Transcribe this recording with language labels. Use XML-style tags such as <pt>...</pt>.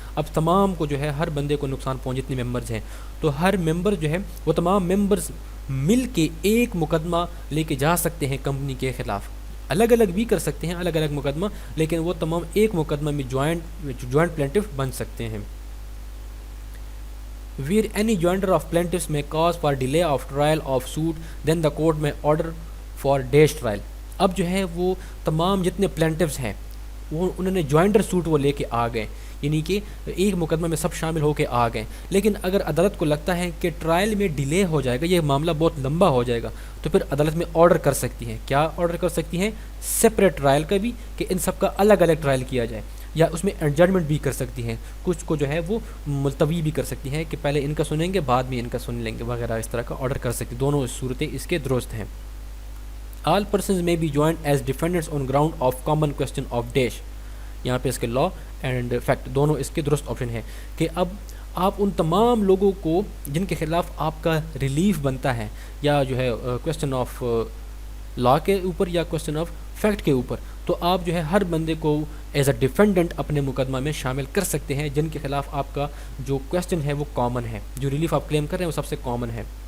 <ur>اب تمام کو جو ہے ہر بندے کو نقصان پہنچ، جتنے ممبرز ہیں تو ہر ممبر جو ہے وہ تمام ممبرز مل کے ایک مقدمہ لے کے جا سکتے ہیں کمپنی کے خلاف. الگ الگ بھی کر سکتے ہیں الگ الگ مقدمہ، لیکن وہ تمام ایک مقدمہ میں جوائنٹ پلینٹف بن سکتے ہیں.</ur> <en>where any joinder of plaintiffs may cause for delay of trial of suit, then the court may order for dash trial.</en> <ur>اب جو ہے وہ تمام جتنے پلینٹیوز ہیں وہ انہوں نے جوائنڈر سوٹ وہ لے کے آ گئے، یعنی کہ ایک مقدمہ میں سب شامل ہو کے آ گئے، لیکن اگر عدالت کو لگتا ہے کہ ٹرائل میں ڈیلے ہو جائے گا، یہ معاملہ بہت لمبا ہو جائے گا، تو پھر عدالت میں آرڈر کر سکتی ہیں. کیا آرڈر کر سکتی ہیں؟ سپریٹ ٹرائل کا بھی، کہ ان سب کا الگ الگ ٹرائل کیا جائے، یا اس میں ایڈجرمنٹ بھی کر سکتی ہیں، کچھ کو جو ہے وہ ملتوی بھی کر سکتی ہیں کہ پہلے ان کا سنیں گے بعد میں ان کا سن لیں گے وغیرہ، اس طرح کا آرڈر کر سکتی. دونوں صورتیں اس کے درست ہیں.</ur> <en>All persons may be joined as defendants on ground of common question of dash.</en> <ur>یہاں پہ اس کے لا اینڈ فیکٹ دونوں اس کے درست آپشن ہے کہ اب آپ ان تمام لوگوں کو جن کے خلاف آپ کا ریلیف بنتا ہے، یا جو ہے کویسچن آف لا کے اوپر یا کویسچن آف فیکٹ کے اوپر، تو آپ جو ہے ہر بندے کو ایز اے ڈیفینڈنٹ اپنے مقدمہ میں شامل کر سکتے ہیں جن کے خلاف آپ کا جو کویسچن ہے وہ کامن ہے، جو ریلیف آپ کلیم کر رہے ہیں وہ سب سے کامن ہے.</ur>